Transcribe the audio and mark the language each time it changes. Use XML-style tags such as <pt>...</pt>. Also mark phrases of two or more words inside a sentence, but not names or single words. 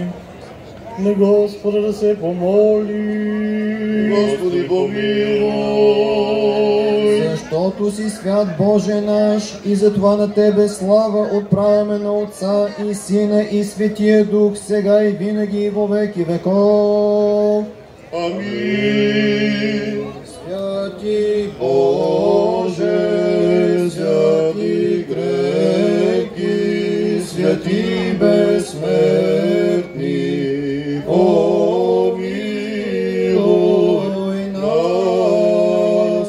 <bg>На Господа да се помоли.</bg> <cu>Господи, помилуй.</cu> <bg>Защото си свят Боже наш и затова на Тебе слава отправяме на Отца и Сина и Светия Дух, сега и винаги и</bg> <cu>во веки веков.</cu> <bg>Амин.</bg> <cu>Святи Боже, святи крепки, святи безсмертни, помилуй нас.</cu>